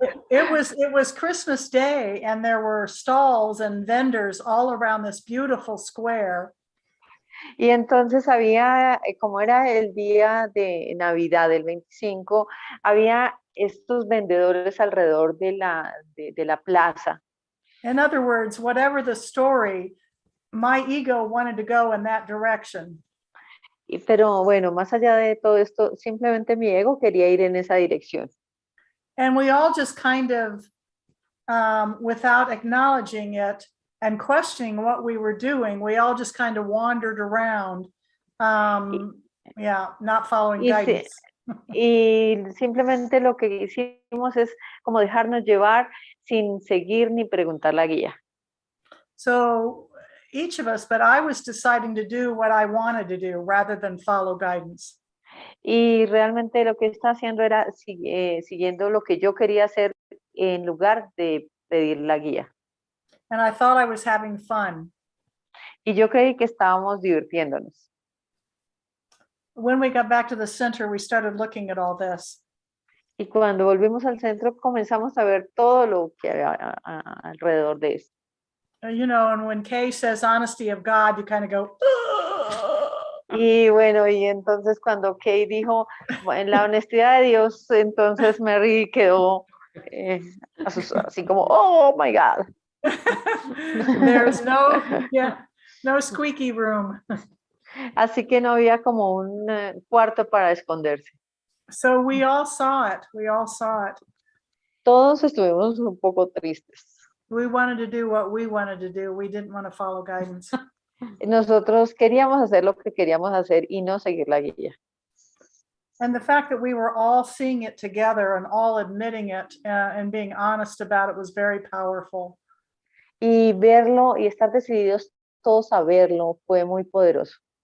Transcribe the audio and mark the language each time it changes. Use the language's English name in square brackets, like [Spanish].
[English] It was Christmas Day and there were stalls and vendors all around this beautiful square. [Spanish] Y entonces había, como era el día de Navidad, el 25, había estos vendedores alrededor de la plaza. [English] In other words, whatever the story, my ego wanted to go in that direction. [Spanish] Pero bueno, más allá de todo esto, simplemente mi ego quería ir en esa dirección. [English] And we all just kind of, without acknowledging it and questioning what we were doing, we all just kind of wandered around, not following guidance. [Spanish] Y simplemente lo que hicimos es como dejarnos llevar sin seguir ni preguntar la guía. [English] So each of us, but I was deciding to do what I wanted to do rather than follow guidance. [Spanish] Y realmente lo que estaba haciendo era siguiendo lo que yo quería hacer en lugar de pedir la guía. [English] And I thought I was having fun. [Spanish] Y yo creí que estábamos divirtiéndonos. [English] When we got back to the center, we started looking at all this. [Spanish] Y cuando volvimos al centro comenzamos a ver todo lo que había alrededor de esto. [English] And when Kay says honesty of God, you kind of go, ugh. [Spanish] Y bueno, y entonces cuando Kay dijo en la honestidad de Dios, entonces Mary quedó Así como, [English] oh my God. There's no, yeah, no squeaky room. [Spanish] Así que no había como un cuarto para esconderse. [English] So we all saw it. We all saw it. [Spanish] Todos estuvimos un poco tristes. [English] We wanted to do what we wanted to do. We didn't want to follow guidance. [Spanish] Nosotros queríamos hacer lo que queríamos hacer y no seguir la guía. [English] And the fact that we were all seeing it together and all admitting it and being honest about it was very powerful. [Spanish] Y verlo y estar decididos todos a verlo fue muy poderoso.